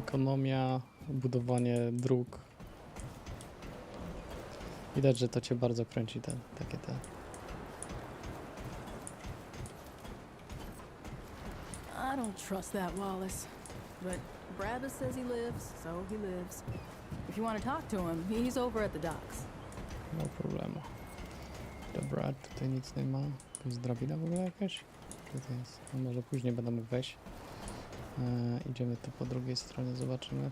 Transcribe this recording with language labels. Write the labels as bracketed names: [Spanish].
[Polish] Ekonomia, budowanie dróg. Widać, że to cię bardzo kręci, takie te. [English] don't trust that Wallace. But Brabus says he lives, so he lives. If you want to talk to him, he's over at the docks. [Polish] No problemu. Dobra, tutaj nic nie ma. Tu jest drabina w ogóle jakaś? Co to jest? No może później będę mógł wejść. Idziemy tu po drugiej stronie, zobaczymy.